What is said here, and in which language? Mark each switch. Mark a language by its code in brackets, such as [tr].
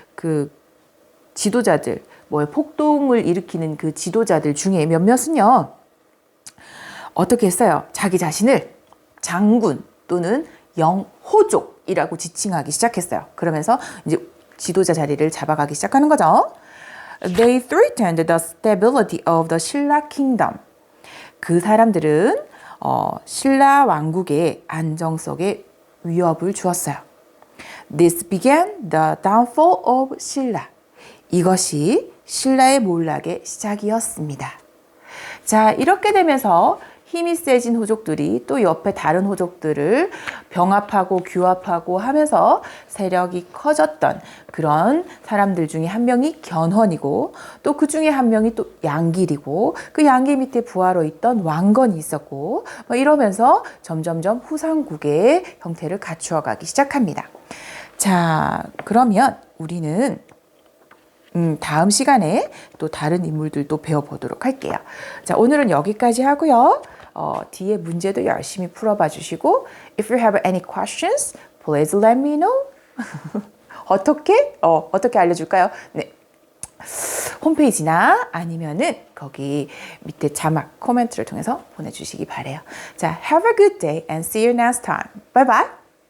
[ko] 그 지도자들, 폭동을 일으키는 그 지도자들 중에 몇몇은요. 어떻게 했어요? 자기 자신을 장군 또는 영호족이라고 지칭하기 시작했어요. 그러면서 이제 지도자 자리를 잡아가기 시작하는 거죠. [en] They threatened the stability of the 신라 kingdom. [ko] 그 사람들은 신라 왕국의 안정성에 위협을 주었어요. [en] This began the downfall of 신라. [ko] 이것이 신라의 몰락의 시작이었습니다. 자, 이렇게 되면서 힘이 세진 호족들이 또 옆에 다른 호족들을 병합하고 규합하고 하면서 세력이 커졌던 그런 사람들 중에 한 명이 견훤이고 또 그 중에 한 명이 또 양길이고 그 양길 밑에 부하로 있던 왕건이 있었고 이러면서 점점점 후삼국의 형태를 갖추어 가기 시작합니다. 자, 그러면 우리는 다음 시간에 또 다른 인물들도 배워보도록 할게요. 자, 오늘은 여기까지 하고요. 뒤에 문제도 열심히 풀어봐 주시고 [en] If you have any questions, please let me know. [ko] 어떻게 알려줄까요? 네. 홈페이지나 아니면은 거기 밑에 자막, 코멘트를 통해서 보내주시기 바래요. 자, [en] have a good day and see you next time. Bye bye.